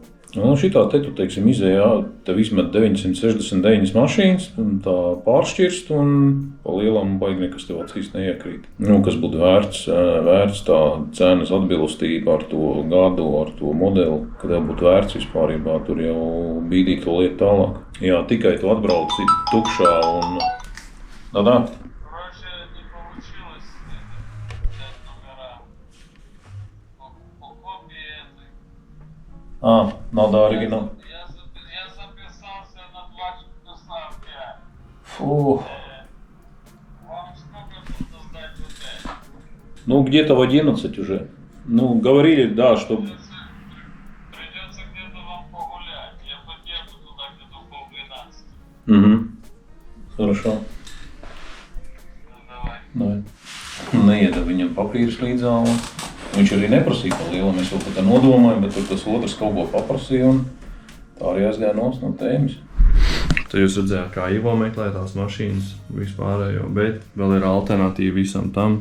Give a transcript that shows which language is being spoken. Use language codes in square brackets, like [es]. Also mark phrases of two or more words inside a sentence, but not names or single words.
[lv] Nu, šitā te tu, teiksim, izējā, tev izmet 969 mašīnas, un tā pāršķirst, un pa lielam baigi nekas tev acīs neiekrīt. Nu, kas būtu vērts tā cenas atbilstība ar to gadu, ar to modeli, kad tev būtu vērts vispārībā, tur jau bīdīt to lietu tālāk. Jā, tikai tu atbrauci tukšā un... Tā. [ru] Надо оригинал. Я записался на 2 часа 5. Фу. Вам сколько нужно сдать в отель? Ну, где-то в 11 уже. Ну, говорили, да, что... Придется где-то вам погулять. Я подъеду туда где-то в 11:30. Угу. Хорошо. Ну, давай. [lv] Neieda viņam papīrus līdzā. Viņš arī neprasīja pa lielu, mēs jau pat tā nodomājam, bet tur tas otrs kaut ko paprasīja un tā arī aizgāja no tēmas. Tad jūs redzējāt, kā Ivo meklē tās mašīnas vispārējo, bet vēl ir alternatīva visam tam.